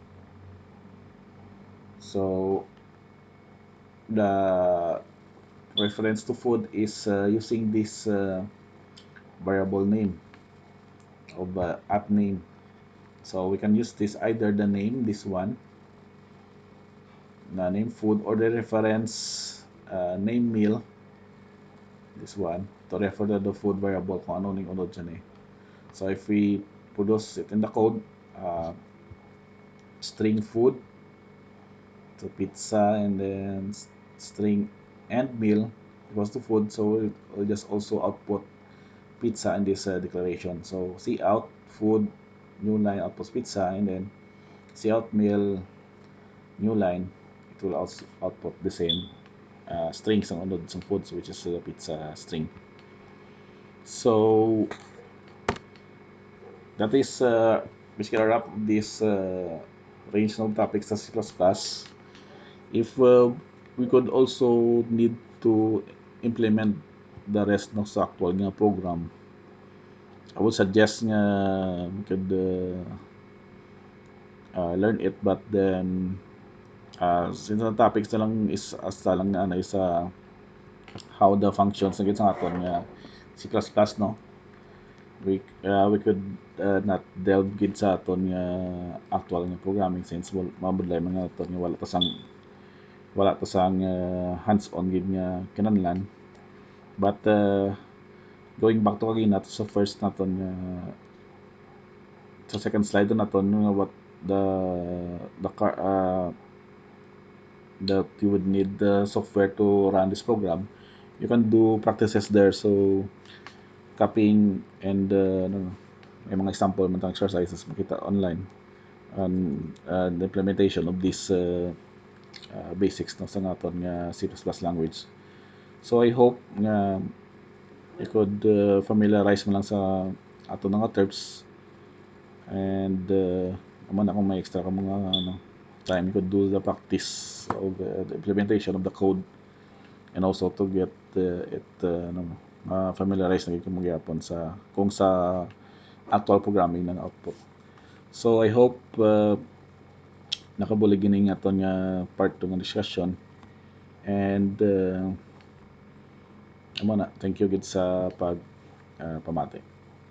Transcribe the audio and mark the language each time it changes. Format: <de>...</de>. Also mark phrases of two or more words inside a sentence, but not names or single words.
<en>So the reference to food is using this variable name of app name. So we can use this either the name, this one, the name food, or the reference name meal, this one, to refer to the food variable</en> <hil>kung ano ning unod dyan eh.</hil> <en>So if we produce it in the code, string food to pizza, and then string and meal equals to food, so it will just also output pizza in this declaration. So cout food new line outputs pizza, and then cout meal new line, it will also output the same strings</en> <hil>ang unod sa foods,</hil> <en>which is the pizza string. So that is basically a wrap of this range of topics sa C++. If we could also need to implement the rest</en> <hil>ng sa actual nga program,</hil> <en>I would suggest nga we could learn it, but then since the topics</en> <hil>na lang</hil> <en>is</en> <hil>asta lang na ano</hil> <en>is how the functions</en> <hil>ng sa aton nga C++, no,</hil> <en>we could not delve</en> <hil>gid sa aton nga actual nga programming, since mabudlay mga aton nga wala ta sang hands-on gid nga kinahanglan.</hil> <en>But going back to</en> <hil>kagina sa first naton sa second slide naton nga</hil> <en>what that you would need the software to run this program, you can do practices there. So copying and</en> <hil>may mga</hil> <en>example man exercises makita online and the implementation of this basics no,</en> <hil>sa naton nga</hil> <en>C++ language. So I hope nga you could familiarize</en> <hil>mo lang sa ato nga</hil> <en>terms, and</en> <hil>naman akong may</hil> <en>extra ka mga time you could do the practice of the implementation of the code, and also to get it familiarize</en> <hil>na gyud magyapon sa kung sa</hil> <en>actual programming ng output.</en> <hil>So I hope nakabulig gining aton nga part 2 nga discussion, and amo na,</hil> <en>thank you</en> <hil>gid sa pag pamati.</hil>